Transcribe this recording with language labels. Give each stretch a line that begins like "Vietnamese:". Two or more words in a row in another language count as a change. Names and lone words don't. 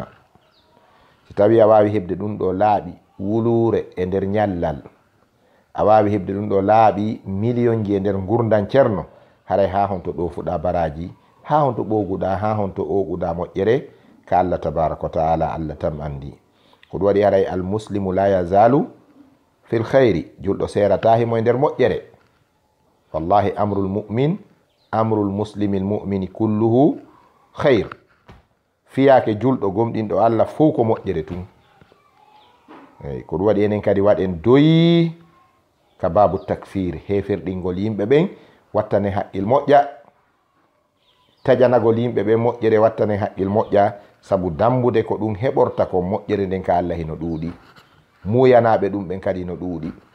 Fula: si tawi a wawi hebde ɗum ɗo laaɓi wulure e nder ñallal, a wawi hebde ɗum ɗo laaɓi million ji e nder gurdan ceerno, haray ha honto ɗofuɗa baraji, ha honto ɓoguɗa, ha honto oguɗa moƴƴere ka Allah
Arabic: tabaraka wa taala.
Fula: Allah tam andi ko ɗum waɗi haray
Arabic: al muslimu la yazalu fil khayri,
Fula: julɗo serata himo e nder moƴƴere.
Arabic: wallahi amrul mu'min amrul muslimil mu'mini kulluhu khayr.
Fula: fiyake julɗo gomɗinɗo Allah fuu ko moƴƴere tun. ko ɗum waɗi enen kadi waɗen doyi ka babu takfir, heferɗingol yimɓe ɓen wattane haqqil moƴƴa, tajanagol yimɓe ɓe moƴƴere wattane haqqil moƴƴa, sabu dambude ko ɗum heɓorta ko moƴƴere nden ka Allah hino ɗuuɗi, muyanaɓe ɗum ɓen kadi no ɗuuɗi.